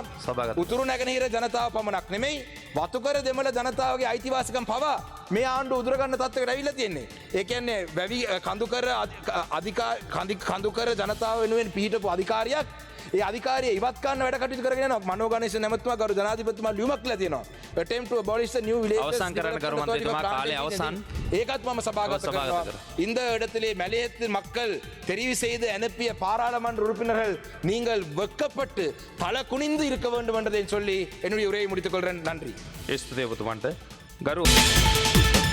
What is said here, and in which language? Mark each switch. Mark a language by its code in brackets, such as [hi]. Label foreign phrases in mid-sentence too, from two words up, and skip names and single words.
[si] උතුරු නැගෙනහිර ජනතාව පමණක් නෙමෙයි වතුකර දෙමළ ජනතාවගේ අයිතිවාසිකම් පවා මේ ආණ්ඩුව උදුර ගන්න තත්ත්වයකට ඇවිල්ලා තියෙන්නේ. ඒ කියන්නේ වැවි කඳුකර ජනතාව වෙනුවෙන් පිහිටපු අධිකාරියක් ඒ අධිකාරිය ඉවත් කරන්න වැඩ කටයුතු කරගෙන යනවා. මනෝ ගණේෂන් ඇමතුමා ගරු ජනාධිපතිතුමා ලියුමක් කියලා තියෙනවා. [en] attempt to abolish the new village [si] අවසන් කරන්න ගරු මන්ත්‍රීතුමා කාලය අවසන්. ඒකත් මම සභාගත කරනවා. [ta] இந்த இடத்திலே மலையத்து மக்கள் தெரிவு செய்து அனுப்பிய பாராளுமன்ற உறுப்பினர்கள் நீங்கள் வெட்கப்பட்டு தலை குனிந்து இருக்க வேண்டும் என்றதை சொல்லி என்னுடைய உரையை முடித்துக் கொள்கிறேன். நன்றி. [si] ස්තුතියි ඔබතුමන්ට. ගරු